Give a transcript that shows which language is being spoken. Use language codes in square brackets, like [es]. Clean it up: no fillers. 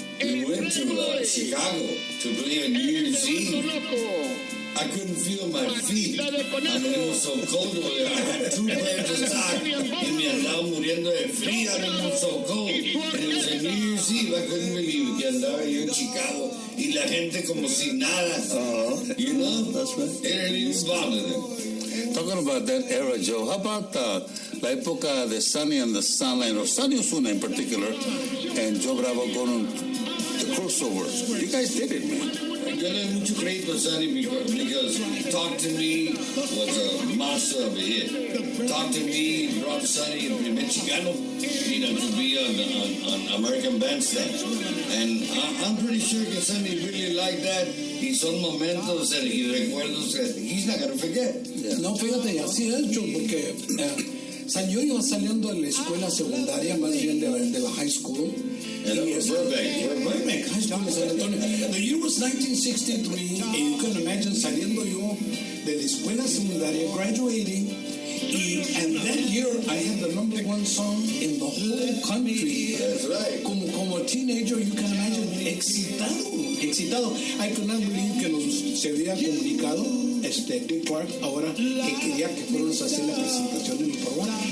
[en] We went to Chicago to play on New Year's Eve. I couldn't feel my feet. I mean, it was so cold over there. I had 2 pairs of socks. [es] Y me andaba muriendo de frío. [en] I mean, it was so cold. And it was a New Year's Eve. I couldn't believe it. [es] Que andaba yo en Chicago. Y la gente como si nada. [en] You know? That's right. It didn't even bother them. Talking about that era, Joe, how about [es] la época de [en] Sonny and the Sunline, or Sonny Osuna in particular, and Joe Bravo going to the crossover? You guys did it, man. [es] Yo le doy mucho crédito a [en] Sonny because Talk to Me was a master of a hit. Talk to Me brought Sonny, [es] el primer Chicano, [en] you know, to be on American Bandstand. And I'm pretty sure that Sonny really liked that. [es] Y son momentos y recuerdos [en] that he's not going to forget. [es] Yeah. No, fíjate, así es, Joe, porque iba saliendo de la escuela secundaria, más bien de la high school. [en] Burbank High School in San Antonio. The year was 1963, and you can imagine [es] saliendo yo de la escuela secundaria, [en] graduating, and that year I had the #1 song in the whole country. That's right. Como a teenager, you can imagine, excitado. I could not believe [es] que se había comunicado Dick Clark ahora que quería que fuéramos a hacer la presentación en el programa.